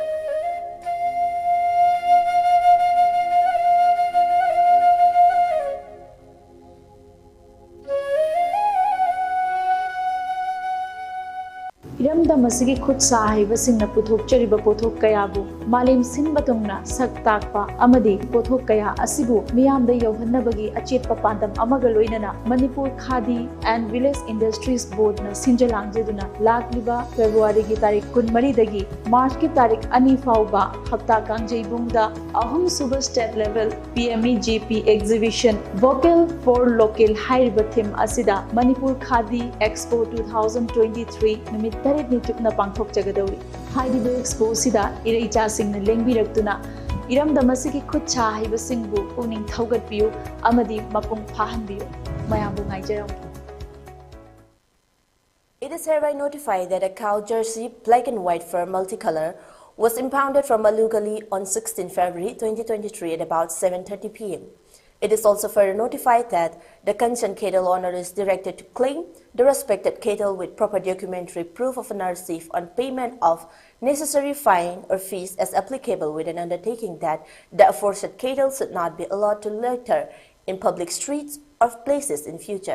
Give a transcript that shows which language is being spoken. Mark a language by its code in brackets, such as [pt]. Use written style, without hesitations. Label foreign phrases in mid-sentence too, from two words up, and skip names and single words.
[mni] Iramda masigi khut sahiba singna puthok chariba pothok kayabu malim sin batungna sak takpa amadi pothok kaya asibu miyamda yohannabagi achetpa pandam amaga loinana Manipur Khadi and Village Industries Board na sinjalangjeduna lakliba February gi tarik 13 dagi March ki tarik 2 fauba hafta kangjeibungda ahum suba [en] state level PMEGP exhibition Vocal for Local [mni] haiba theme asida Manipur Khadi Expo 2023 numit tarit ni chukna pangthok jagadawi haidiba expo sida iraicha singna lengbirakuna iramda masigi khut cha haiba singbu puning thaugat piu amadi mapung phahan biu mayambu ngaijaram. [en] It is hereby notified that a cow jersey black and white fur multicolor was impounded from Malugali on 16 February 2023 at about 7:30 p.m. It is also further notified that the concerned cattle owner is directed to claim the respected cattle with proper documentary proof of owner receipt on payment of necessary fine or fees as applicable, with an undertaking that the aforesaid cattle should not be allowed to litter in public streets or places in future.